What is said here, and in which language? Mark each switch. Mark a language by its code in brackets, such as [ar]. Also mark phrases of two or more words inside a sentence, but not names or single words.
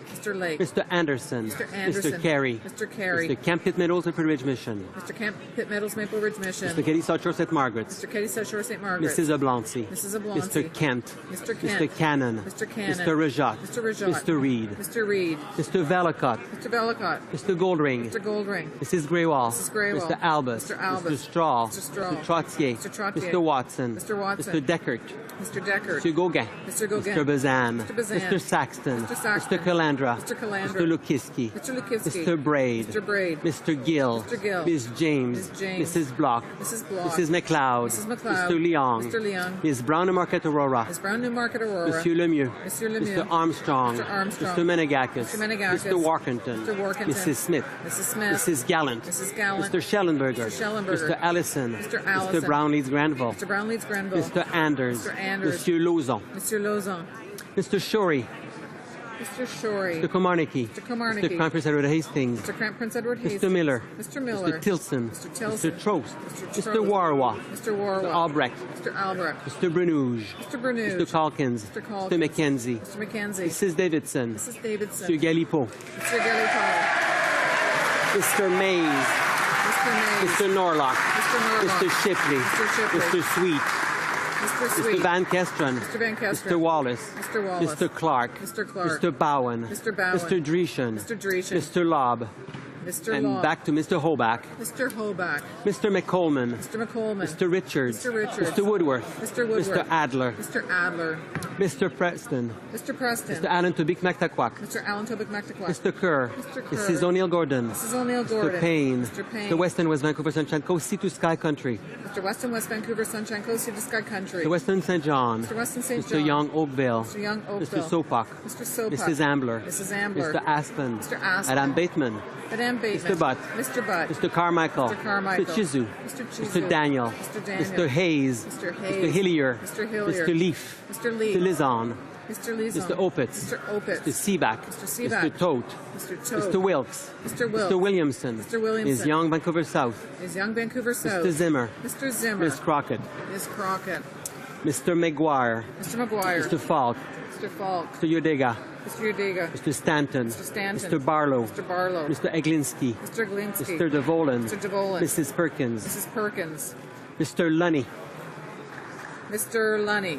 [en] Mr. Lake. Mr. Anderson. Mr. Anderson. Mr. Carey. Mr. Carey. Mr. Camp Pitt Meadows and Ridge Mission. Mr. Camp Pitt Meadows, Maple Ridge Mission. Mr. Katie South Shore St. Margaret's. Mr. Katie South Shore St. Margaret's. Mrs. Oblancy. Mrs. Oblancy. Mr. Kent. Mr. Kent. Mr. Cannon. Mr. Cannon. Mr. Rajat. Mr. Rajat. Mr. Reed. Mr. Reed. Mr. Velicott. Mr. Velicott. Mr. Goldring. Mr. Goldring. Mrs. Greywall. Mrs. Greywall. Mr. Albus. Mr. Albus. Mr. Straw. Mr. Straw. Mr. Trottier. Mr. Trottier. Mr. Watson. Mr. Watson. Mr. Deckert. Mr. Deckert. Mr. Gauguin. Mr. Gauguin. Mr. Bazan. Mr. Bazan. Mr. Saxton. Mr. Saxton. Mr. Calandra. Mr. Calandra. Mr. Lukiski. Mr. Lukivsky. Mr. Braid. Mr. Braid. Mr. Gill. Mr. Gill. Ms. James. Ms. James. Mrs. Block. Mrs. Block. Mrs. McLeod. Mrs. McLeod. Mr. Leong. Mr. Leong. Ms. Brown and Marquette Aurora. Ms. Brown, Newmarket, Aurora. Monsieur Lemieux. Monsieur Lemieux. Mr. Armstrong. Mr. Armstrong. Mr. Menegakis. Mr. Menegakis. Mr. Warkenton. Mr. Warkenton. Mrs. Smith. Mrs. Smith. Mrs. Gallant. Mrs. Gallant. Mr. Schellenberger. Mr. Schellenberger. Mr. Allison. Mr. Allison. Mr. Brownlees Granville. Mr. Brownlees Granville. Mr. Anders. Mr. Anders. Monsieur Lauzon. Mr. Lauzon. Mr. Shorey. Mr. Shorey. Mr. Komarnicki. Mr. Komarnicki. Mr. Crown Prince Edward Hastings. Mr. Crown Prince Edward Hastings. Mr. Miller. Mr. Miller. Mr. Tilson. Mr. Tilson. Mr. Trost. Mr. Mr. Warwa. Mr. Warwa. Mr. Albrecht. Mr. Albrecht. Mr. Brunuge. Mr. Brunuge. Mr. Calkins. Mr. Calkins. Mr. McKenzie. Mr. McKenzie. Mrs. Davidson. Mrs. Davidson. Mr. Galipo. Mr. Gallipoli. Mr. Mays. Mr. Mays. Mr. Norlock. Mr. Norlock. Mr. Shipley. Mr. Shipley. Mr. Sweet. Mr. Sweet. Mr. Van Kesteren. Mr. Van Kesteren. Mr. Wallace. Mr. Wallace. Mr. Clark. Mr. Clark. Mr. Bowen. Mr. Bowen. Mr. Dreeshen. Mr. Dreeshen. Mr. Lobb. Mr. And Law. back to Mr. Hoback. Mr. Hoback. Mr. McColeman. Mr. McColeman. Mr. Richards. Mr. Richards. Mr. Woodworth. Mr. Woodworth. Mr. Adler. Mr. Adler. Mr. Preston. Mr. Preston. Mr. Allen Tubik Mactaquac. Mr. Allen Tobic McTaquac. Mr. Kerr. Mr. Kerr. Mrs. O'Neill Gordon. Mrs. O'Neill Gordon. Mr. Payne. Mr. Payne. The Western West Vancouver Sunshine Coast Sea to Sky Country. Mr. Weston West Vancouver Sunshine Coast to Sky Country. The Western St. John. Mr. Weston St. Mr. John. Young Oakville. Mr. Young Oakville. Mr. Sopak. Mr. Sopak. Mrs. Ambler. Mrs. Ambler. Mr. Aspen. Mr. Aspen. Madame Bateman. Madame Bateman. Mr. Butt. Mr. Butt. Mr. Carmichael. Mr. Carmichael. Mr. Chizu. Mr. Chizu. Mr. Daniel. Mr. Daniel. Mr. Hayes. Mr. Hayes. Mr. Hillier. Mr. Hillier. Mr. Leaf. Mr. Leaf. Mr. Lizon. Mr. Lizon. Mr. Opitz. Mr. Opitz. Mr. Seaback. Mr. Seaback. Mr. Tote. Mr. Tote. Mr. Wilkes. Mr. Wilkes. Mr. Williamson. Mr. Williamson. Is Young Vancouver South. Is Young Vancouver South. Mr. Zimmer. Mr. Zimmer. Miss Crockett. Miss Crockett. Mr. McGuire. Mr. McGuire. Mr. Falk. Mr. Falk. Mr. Udega. Mr. Udega. Mr. Stanton. Mr. Stanton. Mr. Barlow. Mr. Barlow. Mr. Eglinski. Mr. Glinsky. Mr. DeVolen. Mr. DeVolen. Mrs. Perkins. Mrs. Perkins. Mr. Lunny. Mr. Lunny.